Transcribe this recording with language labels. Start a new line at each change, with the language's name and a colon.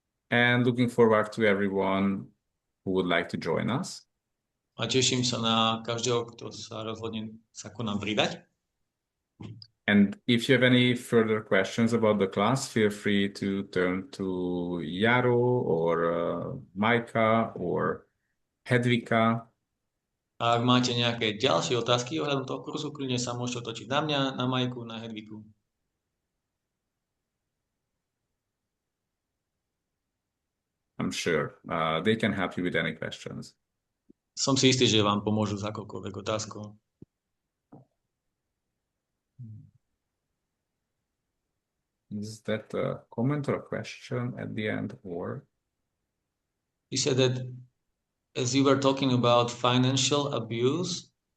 English: And looking forward to everyone who would like to join us.
Slovak: A teším sa na každého, kto sa rozhodne sa ku nám pridať.
English: And if you have any further questions about the class, feel free to turn to Jaro or Majka or Hedvika.
Slovak: A ak máte nejaké ďalšie otázky ohľadom toho kurzu, kľudne sa môžete otočiť na mňa, na Majku, na Hedviku.
English: I'm sure they can help you with any questions.
Slovak: Som si istý, že vám pomôžu s akokoľvek otázkou.
English: Is that a comment or a question at the end, or? You said that as you were talking about financial abuse,